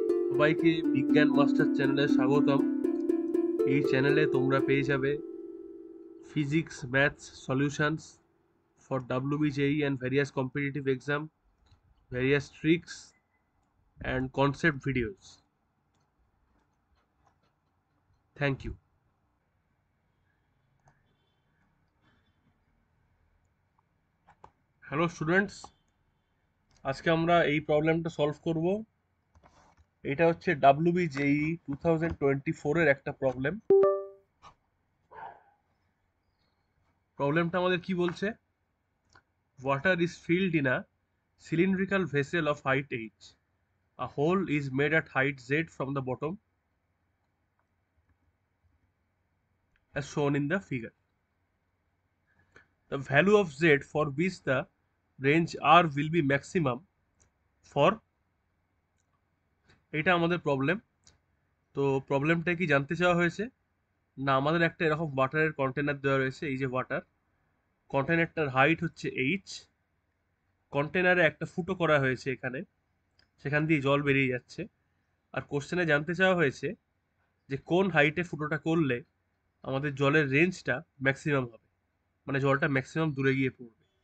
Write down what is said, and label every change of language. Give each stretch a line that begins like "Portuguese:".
Bangla: সবাইকে বিজ্ঞান মাস্টার চ্যানেলে স্বাগতম। এই চ্যানেলে তোমরা পেয়ে যাবে
English: Physics, maths solutions for WBJEE and various competitive exam, various tricks and concept videos. Thank you.
Bangla: Hello students, আজকে আমরা এই প্রবলেমটা সলভ করব। এটা হচ্ছে WBJEE 2024 এর একটা প্রবলেম। প্রবলেমটা আমাদের কি বলছে?
English: Water is filled in a cylindrical vessel of height h. A hole is made at height z from the bottom as shown in the figure. The value of z for which the range r will be maximum for
Bangla: এটা আমাদের problem. তো প্রবলেমটা কি জানতে চাওয়া হয়েছে না, আমাদের একটা এরকম ওয়াটারের কন্টেনার দেওয়া রয়েছে। এই যে ওয়াটার কন্টেনারটার হাইট হচ্ছে এইচ, কন্টেনারে একটা ফুটো করা হয়েছে এখানে, সেখান দিয়ে জল বেরিয়ে যাচ্ছে। আর কোশ্চেনে জানতে চাওয়া হয়েছে যে কোন হাইটে ফুটোটা করলে আমাদের জলের রেঞ্জটা ম্যাক্সিমাম হবে, মানে জলটা ম্যাক্সিমাম দূরে গিয়ে পড়বে।